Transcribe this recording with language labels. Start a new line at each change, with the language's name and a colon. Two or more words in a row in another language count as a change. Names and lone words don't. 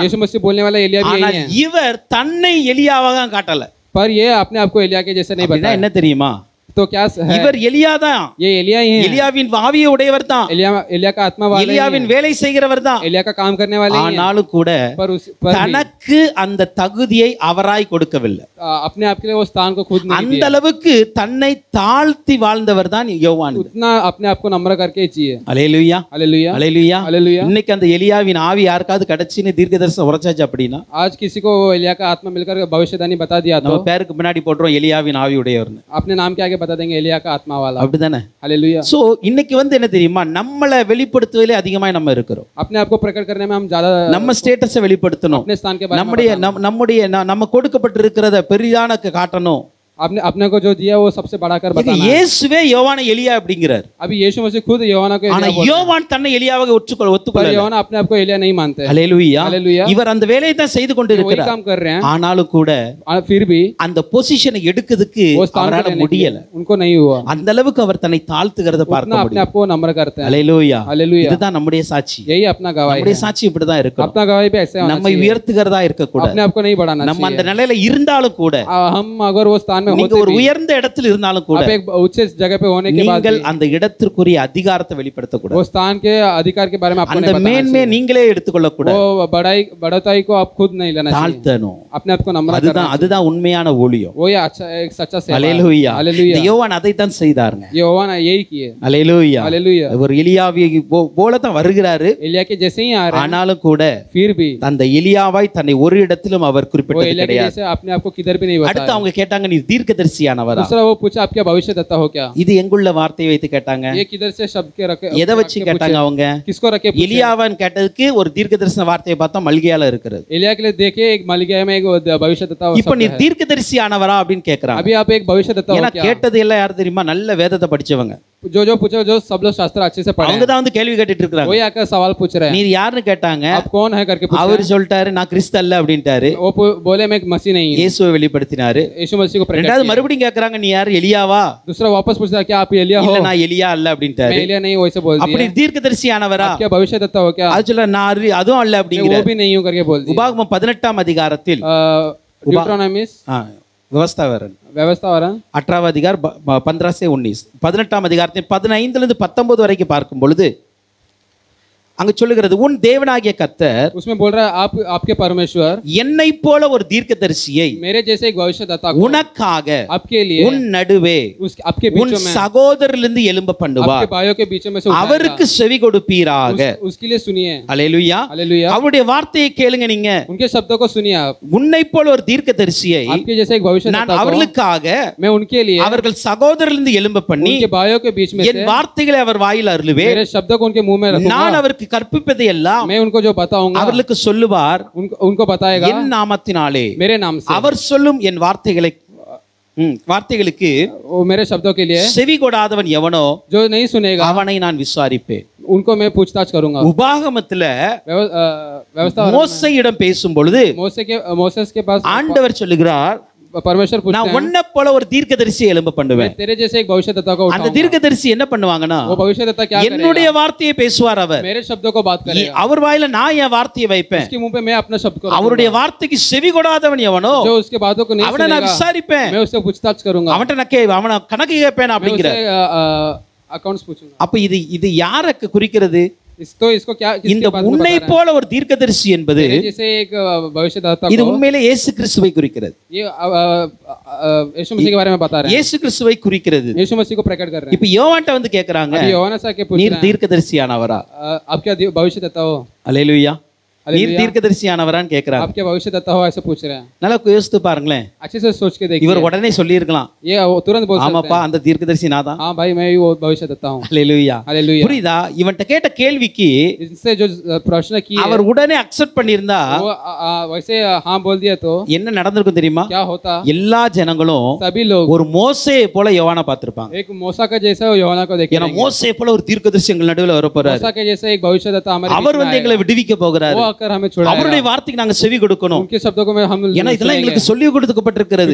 Hindi: यीशु मसीह बोलने वाला एलिया भी यही है.
Tamil: இவர் தன்னை எலியாவாக காட்டல.
Hindi: पर ये अपने आप को एलिया के जैसे नहीं बताया.
Tamil: என்ன தெரியுமா?
Hindi: तो क्या है?
Tamil: இவர் எலியா தான்.
Hindi: ये एलिया ही है।
Tamil: எலியாவின் ஆவியை உடையவர் தான்.
Hindi: एलिया का आत्मा वाले ही
Tamil: எலியாவின்
Hindi: हैं।
Tamil: வேலை செய்கிறவர் தான்.
Hindi: एलिया का काम करने वाले ही हैं।
Tamil: ஆனாலும் கூட
Hindi: पर
Tamil: தனக்கு அந்த தகுதியை அவராய் கொடுக்கவில்லை.
Hindi: अपने आप के लिए वो स्थान को खुद नहीं
Tamil: அந்த
Hindi: दिया।
Tamil: அளவுக்கு தன்னை தாழ்த்தி வாழ்ந்தவர் தான் யோவான்.
Hindi: उतना अपने आप को नम्र करके जिए।
Tamil: அல்லேலூயா,
Hindi: हालेलुया,
Tamil: அல்லேலூயா,
Hindi: हालेलुया।
Tamil: இன்னைக்கு அந்த எலியாவின் ஆவி யாருக்காவது கிடைச்சின்னு தீர்க்கதரிசனம் உரைச்சாச்சு அப்படின்னா
Hindi: आज किसी को वो एलिया का आत्मा मिलकर भविष्यवाणी बता दिया तो
Tamil: நம்ம பேருக்கு முன்னாடி போடுறோம் எலியாவின் ஆவி உடையவர்னு.
Hindi: अपने नाम के आगे बता देंगे एलिया का आत्मा वाला।
Tamil: அப்படிதானே?
Hindi: हालेलुया।
Tamil: சோ இன்னைக்கு என்ன தெரியுமா, நம்மளை வெளிப்படுத்துவதிலே அதிகமாக நம்ம இருக்கிறோம்.
Hindi: अपने आप को प्रकट करने में हम ज्यादा
Tamil: நம்ம ஸ்டேட்டஸை வெளிப்படுத்தணும்.
Hindi: अपने स्थान के बारे में
Tamil: நம்முடைய நம்ம கொடுக்கப்பட்டிருக்கிறத பெரிதான காட்டணும்.
Hindi: अपने को जो दिया वो सबसे बढ़ाकर बताना है।
Tamil: இயேசுவே யோவானை எலியா அப்படிங்கிறார்.
Hindi: अभी यीशु मसीह खुद யோவானா को
Tamil: ஆனா
Hindi: एलिया बोलते हैं।
Tamil: யோவான் தன்னை எலியாவாக
Hindi: पर
Tamil: ஒத்துக்கொள்ள
Hindi: யோவானா अपने आप को एलिया नहीं मानते हैं।
Tamil: ஹல்லேலூயா,
Hindi: हालेलुया।
Tamil: இவர் அந்த வேலையை தான் செய்து
Hindi: वही
Tamil: கொண்டிருக்கிறார்.
Hindi: काम कर रहे हैं।
Tamil: ஆனாலும் கூட
Hindi: फिर भी
Tamil: அந்த பொசிஷனை எடுக்கிறதுக்கு
Hindi: वो स्थान को
Tamil: அவரால
Hindi: लेने के लिए
Tamil: முடியல.
Hindi: उनको नहीं हुआ।
Tamil: அந்த அளவுக்கு அவர் தன்னை தாழ்த்துகிறத
Hindi: उतना
Tamil: பார்க்க
Hindi: अपने
Tamil: முடியும்.
Hindi: आप को नम्र करते हैं।
Tamil: ஹல்லேலூயா,
Hindi: हालेलुया।
Tamil: இதுதான் நம்முடைய சாட்சி.
Hindi: यही अपना गवाही
Tamil: நம்முடைய
Hindi: है।
Tamil: சாட்சி இப்படிதான் இருக்கணும்.
Hindi: अपना गवाही भी ऐसे होना
Tamil: நம்மை
Hindi: चाहिए।
Tamil: உயர்த்துகிறதா இருக்கக்கூடாது.
Hindi: अपने आप को नहीं बढ़ाना
Tamil: நம்ம அந்த
Hindi: चाहिए।
Tamil: நிலையில இருந்தாலும் கூட,
Hindi: हम अगर वो स्थान में
Tamil: நீங்க
Hindi: होते
Tamil: ஒரு
Hindi: भी,
Tamil: உயர்ந்த இடத்தில் இருந்தாலும் கூட,
Hindi: आप एक उच्च जगह पे होने के बाद
Tamil: நீங்கள்
Hindi: भी,
Tamil: அந்த இடத்திற்குரிய அதிகாரத்தை வெளிப்படுத்தக்கூடாது.
Hindi: वो स्थान के अधिकार के बारे में आपको
Tamil: அந்த
Hindi: नहीं बताना
Tamil: மேன்மையை
Hindi: चाहिए।
Tamil: நீங்களே எடுத்துக்கொள்ள கூடாது.
Hindi: वो बढ़ाई को आप खुद नहीं लेना चाहिए।
Tamil: தாழ்த்தணும்.
Hindi: अपने आप को नम्र करना
Tamil: அதுதான் அதுதான் உண்மையான ஊழியம்.
Hindi: वो ये अच्छा एक सच्चा सेवा है।
Tamil: அல்லேலூயா.
Hindi: हालेलुया।
Tamil: இந்த யோவான் அதைத்தான் செய்தாருங்க.
Hindi: ये யோவான் यही किए।
Tamil: அல்லேலூயா.
Hindi: हालेलुया।
Tamil: ஒரு எலியாவை போல தான் வருகிறாரு.
Hindi: एलिया के जैसे ही आ रहे हैं,
Tamil: ஆனாலும் கூட
Hindi: फिर भी
Tamil: அந்த எலியாவாய் தன்னை ஒரு இடத்திலும் அவர்
Hindi: वो
Tamil: குறிப்பிட்டது
Hindi: एलिया के
Tamil: கிடையாது.
Hindi: जैसे अपने आप को किधर भी नहीं
Tamil: அடுத்து
Hindi: बताया।
Tamil: அவங்க கேட்டாங்க, நீ தீர்க்கதரிசியானவரா?
Hindi: दूसरा वो पूछा आप क्या भविष्यद्वक्ता हो क्या?
Tamil: இது எங்குள்ள வார்த்தையை வைத்து கேட்டாங்க.
Hindi: ये किधर से शब्द के रखे,
Tamil: எதை வச்சு கேட்டாங்க அவங்க?
Hindi: किसको रखे पूछे?
Tamil: எலியாவான் கேட்டதுக்கு ஒரு தீர்க்கதரிசன வார்த்தையை பார்த்தா மல்கியால இருக்கிறது.
Hindi: एलिया के लिए देखिए एक मलिकिया में एक भविष्यद्वक्ता
Tamil: இப்போ
Hindi: शब्द
Tamil: நீ
Hindi: है।
Tamil: தீர்க்கதரிசியானவரா அப்படின்னு கேக்குறாங்க.
Hindi: अभी आप एक भविष्यद्वक्ता हो
Tamil: ஏன்னா
Hindi: क्या?
Tamil: கேட்டது எல்லாம் யார் தெரியுமா? நல்ல வேதத்தை படிச்சவங்க.
Hindi: जो पूछो जो सब लोग शास्त्र अच्छे से पढ़े
Tamil: அவங்க
Hindi: हैं,
Tamil: தான் கேள்வி கேட்டுட்டு இருக்காங்க.
Hindi: वही आकर सवाल पूछ रहे हैं।
Tamil: நீ யாருன்னு கேட்டாங்க.
Hindi: आप कौन है करके पूछे।
Tamil: அவர் சொல்லிட்டாரு, நான் கிறிஸ்து அல்ல அப்படின்ட்டாரு.
Hindi: वो बोले मैं एक मसीह नहीं हूँ।
Tamil: இயேசுவை வெளிப்படுத்தினாரு.
Hindi: यीशु मसीह को प्रकट
Tamil: ரெண்டாவது
Hindi: किया।
Tamil: மறுபடியும் கேக்குறாங்க, நீ யார், எலியாவா?
Hindi: दूसरा वापस पूछता क्या आप एलिया हो?
Tamil: இல்ல நான் எலியா அல்ல
Hindi: मैं
Tamil: அப்படின்ட்டாரு.
Hindi: एलिया नहीं हूँ वैसे बोल
Tamil: அப்படி
Hindi: दिया।
Tamil: தீர்க்கதரிசியானவரா?
Hindi: आप क्या भविष्यद्वक्ता हो क्या?
Tamil: அது சொல்ல நான் அதுவும் அல்ல
Hindi: मैं
Tamil: அப்படிங்கிற.
Hindi: वो भी नहीं हूँ करके बोल दिया।
Tamil: உபாகமம் 18ஆம் அதிகாரத்தில்
Hindi: ड्यूटरोनॉमिस
Tamil: விவஸ்தாவரன்
Hindi: व्यवस्था वाला
Tamil: 18ஆம் அதிகாரம் 15 से 19 18ஆம் அதிகாரத்தில் 15 லிருந்து 19 வரைக்கும் பார்க்கும் பொழுது அங்க சொல்லுகிறது, உன் தேவனாகிய கர்த்தர்
Hindi: उसमें बोल रहा है आप आपके परमेश्वर
Tamil: என்னை போல ஒரு தீர்க்கதரிசியை
Hindi: मेरे जैसे एक भविष्यद्वक्ता को
Tamil: உனக்காக
Hindi: आपके लिए
Tamil: உன் நடுவே
Hindi: आपके
Tamil: உன்
Hindi: बीचों में
Tamil: சகோதரரிலிருந்து எழும்ப
Hindi: आपके
Tamil: பண்ணுவார்.
Hindi: भाइयों के बीच में से उठाएगा।
Tamil: அவருக்கு செவி கொடுப்பீராக.
Hindi: उसके लिए सुनिए।
Tamil: அல்லேலூயா.
Hindi: हालेलुया।
Tamil: அவருடைய வார்த்தையை கேளுங்க. நீங்க
Hindi: उनके शब्दों को सुनिए। आप
Tamil: உன்னை போல ஒரு தீர்க்கதரிசியை
Hindi: आपके जैसे एक
Tamil: நான்
Hindi: भविष्यद्वक्ता को
Tamil: அவர்களுக்காக
Hindi: मैं उनके लिए
Tamil: அவர்கள் சகோதரரிலிருந்து எழும்ப பண்ணி
Hindi: उनके भाइयों के बीच में
Tamil: என்
Hindi: से
Tamil: வார்த்தைகளை அவர் வாயில் அருளுவேன்.
Hindi: मेरे शब्दों को उनके मुंह में
Tamil: நான்
Hindi: रखूंगा।
Tamil: அவருக்கு கற்பிப்பதை எல்லாம்
Hindi: मैं उनको जो बताऊंगा
Tamil: அவர்களுக்கு சொல்லுவார்.
Hindi: उनको बताएगा
Tamil: என் நாமத்தினாலே
Hindi: मेरे नाम से।
Tamil: அவர் சொல்லும் என் வார்த்தைகளுக்கு
Hindi: वो मेरे शब्दों के लिए
Tamil: செவி கொடாதவன் எவனோ
Hindi: जो नहीं सुनेगा
Tamil: அவனை நான் விசாரிப்பேன்.
Hindi: उनको मैं पूछताछ करूंगा।
Tamil: உபாகமத்துல
Hindi: व्यवस्था
Tamil: மோசேயிடம் பேசும் பொழுது
Hindi: मोसेस के पास
Tamil: ஆண்டவர் சொல்லுகிறார்,
Hindi: परमेश्वर पूछते
Tamil: நான்
Hindi: हैं
Tamil: உன்னை போல ஒரு தீர்க்கதரிசியை எழும்ப பண்ணுவேன்.
Hindi: मैं तेरे जैसे एक भविष्यद्वक्ता को
Tamil: அந்த
Hindi: उठाऊंगा।
Tamil: தீர்க்கதரிசி என்ன பண்ணுவாங்கன்னா,
Hindi: वो भविष्यद्वक्ता क्या
Tamil: என்னுடைய
Hindi: करेगा?
Tamil: வார்த்தையை பேசுவார். அவர்
Hindi: मेरे शब्दों को बात करेगा।
Tamil: அவர் வாயில நான் என் வார்த்தையை வைப்பேன்.
Hindi: उसके मुंह पे मैं अपना शब्द को रखूंगा।
Tamil: அவருடைய வார்த்தைக்கு செவி கொடாதவன் எவனோ
Hindi: जो उसके बातों को नहीं
Tamil: அவனை நான்
Hindi: सुनेगा
Tamil: விசாரிப்பேன்.
Hindi: मैं उससे पूछताछ करूंगा।
Tamil: அவன்கிட்ட அவனை கணக்கு கேட்பேன்
Hindi: मैं
Tamil: அப்படிங்கிற.
Hindi: उससे अकाउंट्स पूछूंगा।
Tamil: அப்ப இது யாருக்கு குறிக்கிறது?
Hindi: इसको क्या
Tamil: இந்த
Hindi: किसके बात में
Tamil: உன்னை
Hindi: बता रहा है?
Tamil: போல ஒரு தீர்க்கதரிசி என்பது
Hindi: तेरे जैसे एक भविष्यद्वक्ता
Tamil: இது
Hindi: को
Tamil: உண்மையிலே இயேசு கிறிஸ்துவை குறிக்கிறது.
Hindi: ये यीशु मसीह के बारे में बता रहे हैं।
Tamil: இயேசு கிறிஸ்துவை குறிக்கிறது.
Hindi: यीशु मसीह को प्रकट कर रहे हैं।
Tamil: இப்ப யோவான்ட்ட வந்து கேக்குறாங்க,
Hindi: अभी யோவானா से पूछ
Tamil: நீர்
Hindi: रहे हैं
Tamil: தீர்க்கதரிசியானவரா?
Hindi: आप क्या भविष्यद्वक्ता हो?
Tamil: அல்லேலூயா. நீர்
Hindi: हालेलुया।
Tamil: தீர்க்கதரிசியானவரான்னு கேக்குறாங்க.
Hindi: आप क्या भविष्यद्वक्ता हो ऐसे पूछ रहे हैं।
Tamil: நல்லா யோசித்து பாருங்களேன்.
Hindi: अच्छे से सोच के देखिए।
Tamil: இவர் உடனே சொல்லியிருக்கலாம்,
Hindi: ये वो तुरंत बोल सकते
Tamil: ஆமாப்பா
Hindi: हैं
Tamil: அந்த தீர்க்கதரிசி நான் தான்.
Hindi: हाँ भाई मैं भी वो भविष्यद्वक्ता हूँ।
Tamil: அல்லேலூயா.
Hindi: हालेलुया।
Tamil: புரியுதா? இவன்ட்ட கேட்ட கேள்விக்கு
Hindi: इनसे जो प्रश्न किए
Tamil: அவர் உடனே அக்செப்ட் பண்ணியிருந்தா
Hindi: वो वैसे हाँ बोल दिया तो
Tamil: என்ன நடந்திருக்கும் தெரியுமா?
Hindi: क्या होता?
Tamil: எல்லா ஜனங்களும்
Hindi: सभी लोग
Tamil: ஒரு மோசே போல யோவானை பார்த்திருப்பாங்க.
Hindi: एक मूसा का जैसा யோவானா को
Tamil: ஏன்னா
Hindi: देखेंगे।
Tamil: மோசே போல ஒரு தீர்க்கதரிசி எங்கள் நடுவில் வரப்போறாரு.
Hindi: मूसा के जैसे एक भविष्यद्वक्ता हमारे
Tamil: அவர்
Hindi: बीच में
Tamil: வந்து எங்களை
Hindi: आएगा।
Tamil: விடுவிக்க போகிறாரு.
Hindi: वो कर हमें छुड़ाएगा,
Tamil: அவருடைய வார்த்தைக்கு நாங்க செவி கொடுக்கணும்.
Hindi: उनके शब्दों को हम
Tamil: ஏன்னா இதெல்லாம் எங்களுக்கு சொல்லி கொடுக்கப்பட்டிருக்கிறது.